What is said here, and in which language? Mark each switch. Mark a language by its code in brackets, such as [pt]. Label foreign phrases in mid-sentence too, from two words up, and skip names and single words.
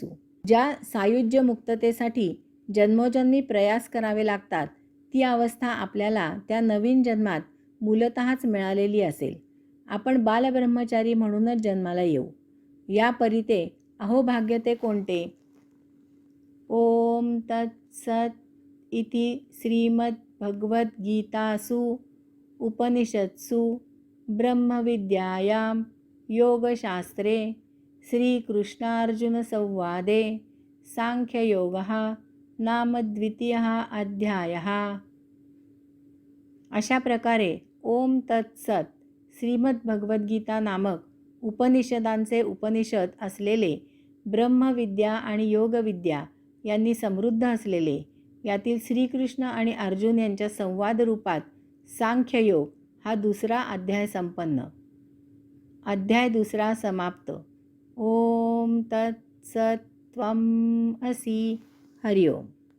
[mr] ज्या सायुज्य मुक्ततेसाठी जन्मोजन्मी प्रयास करावे लागतात ती अवस्था आपल्याला त्या नवीन जन्मात मूलतःच मिळालेली असेल. आपण बालब्रह्मचारी म्हणूनच जन्माला येऊ. या परिते अहोभाग्य ते कोणते. [sa] ओम तत्सत इति श्रीमद्भगवद्गीतासु उपनिषत्सु ब्रह्मविद्यायां योगशास्त्रे श्रीकृष्णार्जुनसंवादे सांख्ययोगः नाम द्वितीयः अध्यायः. [mr] अशा प्रकारे [sa] ओम तत्सत [mr] श्रीमद्भगवद्गीता नामक उपनिषदांचे उपनिषद असलेले ब्रह्मविद्या आणि योगविद्या यांनी समृद्ध असलेले यातील श्रीकृष्ण आणि अर्जुन यांच्या संवाद रूपात सांख्ययोग हा दुसरा अध्याय संपन्न. अध्याय दुसरा समाप्त. [sa] ओम तत्सत त्वम असि. हरिओम.